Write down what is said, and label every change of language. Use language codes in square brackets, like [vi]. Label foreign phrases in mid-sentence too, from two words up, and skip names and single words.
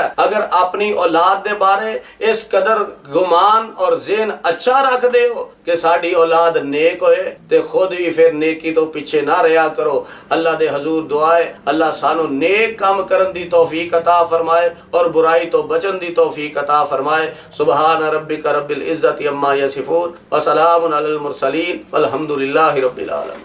[pa] اگر اپنی اولاد دے بارے اس قدر گمان اور ذہن اچھا رکھ دے ہو کہ ساڈی اولاد نیک ہوئے، تے خود بھی فیر نیکی توں پیچھے نہ رہا کرو. اللہ دے حضور دعائے اللہ سانوں نیک کام کرن دی توفیق عطا فرمائے اور برائی توں بچن دی توفیق عطا فرمائے. [ar] سبحان ربک رب العزۃ عما یصفون و سلام علی المرسلین والحمدللہ رب العالمین.